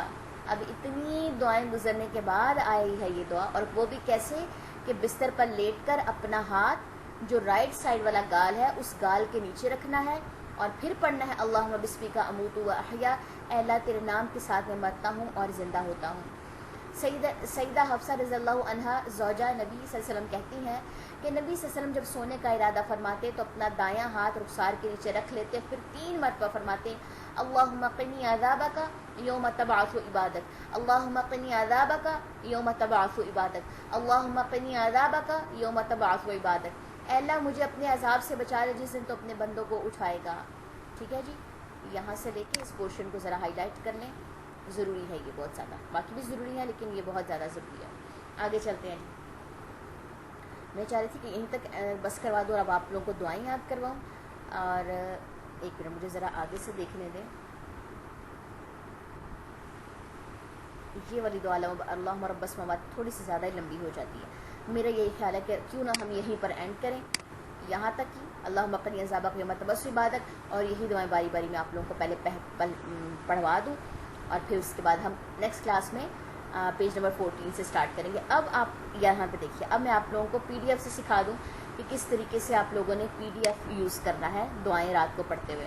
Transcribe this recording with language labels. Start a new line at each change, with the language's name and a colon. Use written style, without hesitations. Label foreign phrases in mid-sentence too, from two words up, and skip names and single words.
Urdu: اب اتنی دعائیں گزرنے کے بعد آئی ہے یہ دعا، اور وہ بھی کیسے کہ بستر پر لیٹ کر اپنا ہاتھ جو
English: right side
Urdu: والا گال ہے اس گال کے نیچے رکھنا ہے، اور پھر پڑھنا ہے
Arabic: اللہم بسمک اموت و احیا،
Urdu: اے اللہ تیرے نام کے ساتھ میں مرتا ہوں اور زندہ ہوتا ہوں۔ سیدہ حفصہ
Arabic: رضی اللہ عنہا
Urdu: زوجہ نبی
Arabic: صلی اللہ علیہ وسلم
Urdu: کہتی ہیں کہ نبی
Arabic: صلی اللہ علیہ وسلم
Urdu: جب سونے کا ارادہ فرماتے تو اپنا دایاں ہاتھ رخسار کے نیچے رکھ لیتے، پھر 3 مرتبہ فرماتے
Arabic: اللہم قنی عذابک یوم تبعث عبادک، اللہم قنی عذابک یوم تبعث عبادک، اللہم قنی عذابک یوم تبعث عبادک،
Urdu: اے اللہ مجھے اپنے عذاب سے بچا لے جس دن تو اپنے بندوں کو اٹھائے گا۔ ٹھیک ہے جی، یہاں سے لے کے اس پورشن کو ذرا ہائی لائٹ کر لیں، ضروری ہے یہ بہت زیادہ، باقی بھی ضروری ہے لیکن یہ بہت زیادہ ضروری ہے۔ آگے چلتے ہیں جی، میں چاہ رہی تھی کہ یہیں تک بس کروا دوں اور اب آپ لوگوں کو دعائیں یاد کرواؤں، اور ایک منٹ مجھے ذرا آگے سے دیکھنے دیں۔ یہ والی دعا
Arabic: اللہم رب السماوات
Urdu: تھوڑی سی زیادہ ہی لمبی ہو جاتی ہے، میرا یہی خیال ہے کہ کیوں نہ ہم یہیں پر اینڈ کریں، یہاں تک ہی
Arabic: اللہم قنی عذابک یوم تبعث عبادک،
Urdu: اور یہی دعائیں باری باری میں آپ لوگوں کو پہلے پڑھوا دوں، اور پھر اس کے بعد ہم
English: next class
Urdu: میں
English: page number
Urdu: 14 سے سٹارٹ کریں گے۔ اب آپ یہاں پہ دیکھیے، اب میں آپ لوگوں کو پی ڈی ایف سے سکھا دوں کہ کس طریقے سے آپ لوگوں نے پی ڈی ایف یوز کرنا ہے دعائیں رات کو پڑھتے ہوئے۔